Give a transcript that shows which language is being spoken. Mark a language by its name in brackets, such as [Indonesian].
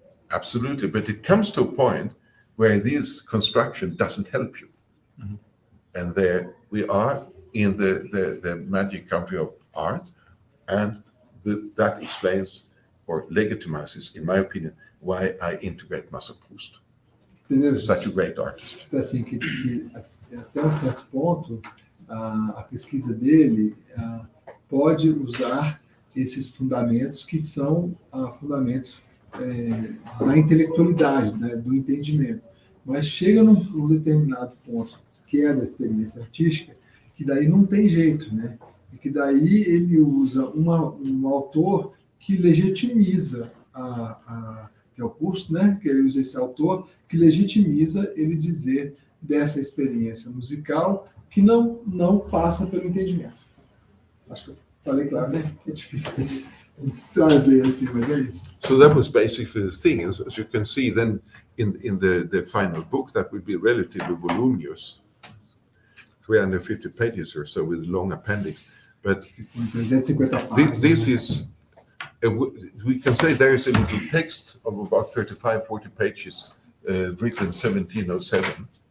[English] Absolutely, but it comes to a point where this construction doesn't help you. And there we are in the magic country of art, and that explains or legitimizes, in my opinion, why I integrate Marcel Proust. [Portuguese] Entendeu? [English] Such a great artist. [Portuguese] Assim, que até um certo ponto, a pesquisa dele pode usar esses fundamentos que são fundamentos da intelectualidade, né, do entendimento. Mas chega num determinado ponto, que é da experiência artística, que daí não tem jeito, né? E que daí ele usa um autor que legitimiza que é o curso, né? Que ele usa esse autor que legitimiza ele dizer dessa experiência musical que não passa pelo entendimento. Acho que eu falei claro, né? É difícil de trazer assim, mas é isso. [English] So that was basically the thing. As you can see, then in the final book, that would be relatively voluminous, 350 pages or so with a long appendix. But [Portuguese] 350 páginas. [English] this is, we can say there is a little text of about 35-40 pages written 1707.